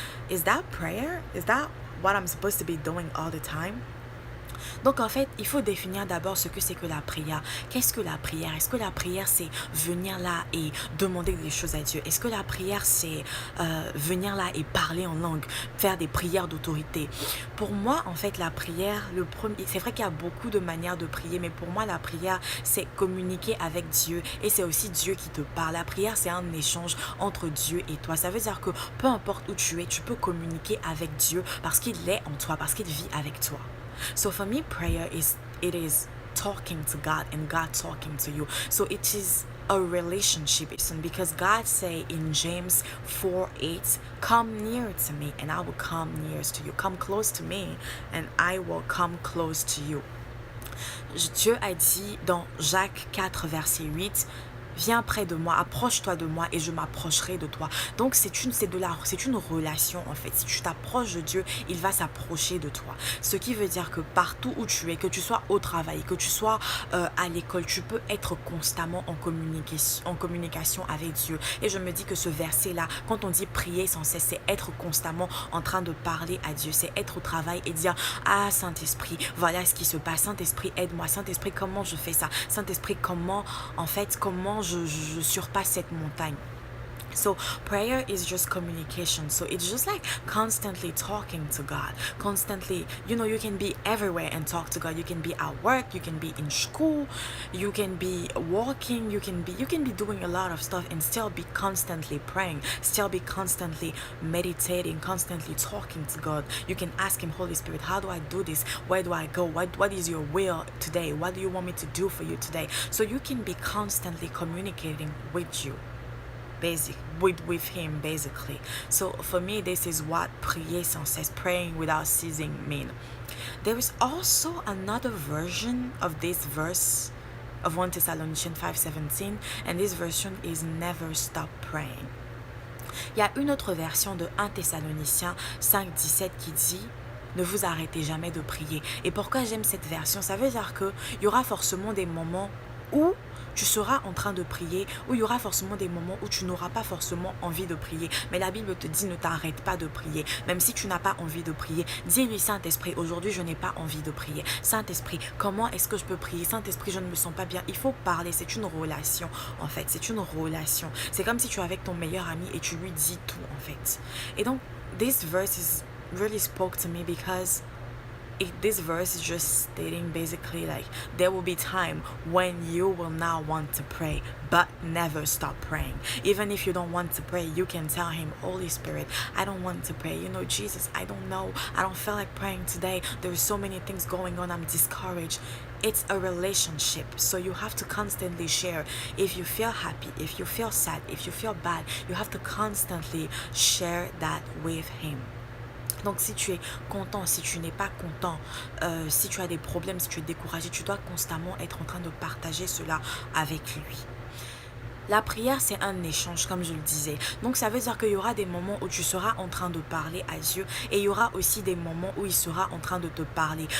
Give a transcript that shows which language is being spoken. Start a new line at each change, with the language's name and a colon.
English: Is that prayer? Is that what I'm supposed to be doing all the time?
French: Donc en fait, il faut définir d'abord ce que c'est que la prière. Qu'est-ce que la prière? Est-ce que la prière c'est venir là et demander des choses à Dieu? Est-ce que la prière c'est venir là et parler en langue, faire des prières d'autorité? Pour moi en fait la prière, c'est vrai qu'il y a beaucoup de manières de prier, mais pour moi la prière c'est communiquer avec Dieu et c'est aussi Dieu qui te parle. La prière c'est un échange entre Dieu et toi. Ça veut dire que peu importe où tu es, tu peux communiquer avec Dieu parce qu'il est en toi, parce qu'il vit avec toi.
English: So for me, prayer is talking to God and God talking to you. So it is a relationship, because God say in James 4:8, come near to me and I will come near to you. Come close to me and I will come close to you.
French: Dieu a dit dans Jacques 4 verset 8, viens près de moi, approche-toi de moi et je m'approcherai de toi. Donc c'est une relation en fait. Si tu t'approches de Dieu, il va s'approcher de toi. Ce qui veut dire que partout où tu es, que tu sois au travail, que tu sois à l'école, tu peux être constamment en communication avec Dieu. Et je me dis que ce verset-là, quand on dit prier sans cesse, c'est être constamment en train de parler à Dieu. C'est être au travail et dire: ah Saint-Esprit, voilà ce qui se passe. Saint-Esprit, aide-moi. Saint-Esprit, comment je fais ça? Saint-Esprit, comment je surpasse cette montagne.
English: So prayer is just communication. So it's just like constantly talking to God. Constantly, you can be everywhere and talk to God. You can be at work, you can be in school, you can be walking, you can be doing a lot of stuff and still be constantly praying, still be constantly meditating, constantly talking to God. You can ask him, Holy Spirit, how do I do this? Where do I go? What is your will today? What do you want me to do for you today? So you can be constantly communicating with you. With him basically. So for me, this is what
French: prier sans cesse,
English: praying without ceasing, mean. There is also another version of this verse of 1 Thessalonians 5:17, and this version is never stop praying.
French: Il y a une autre version de 1 Thessaloniciens 5:17 qui dit ne vous arrêtez jamais de prier. Et pourquoi j'aime cette version? Ça veut dire qu'il y aura forcément des moments où tu seras en train de prier, où il y aura forcément des moments où tu n'auras pas forcément envie de prier. Mais la Bible te dit ne t'arrête pas de prier. Même si tu n'as pas envie de prier, dis-lui Saint-Esprit, aujourd'hui je n'ai pas envie de prier. Saint-Esprit, comment est-ce que je peux prier? Saint-Esprit, je ne me sens pas bien. Il faut parler, c'est une relation en fait, c'est une relation. C'est comme si tu es avec ton meilleur ami et tu lui dis tout en fait. Et donc,
English: this verse really spoke to me because this verse is just stating basically like there will be time when you will not want to pray, but never stop praying. Even if you don't want to pray, you can tell him, Holy Spirit, I don't want to pray. You know, Jesus, I don't know. I don't feel like praying today. There's so many things going on. I'm discouraged. It's a relationship, so you have to constantly share. If you feel happy, if you feel sad, if you feel bad, you have to constantly share that with him.
French: Donc si tu es content, si tu n'es pas content, si tu as des problèmes, si tu es découragé, tu dois constamment être en train de partager cela avec lui. La prière, c'est un échange, comme je le disais. Donc, ça veut dire qu'il y aura des moments où tu seras en train de parler à Dieu et il y aura aussi des moments où il sera en train de te parler.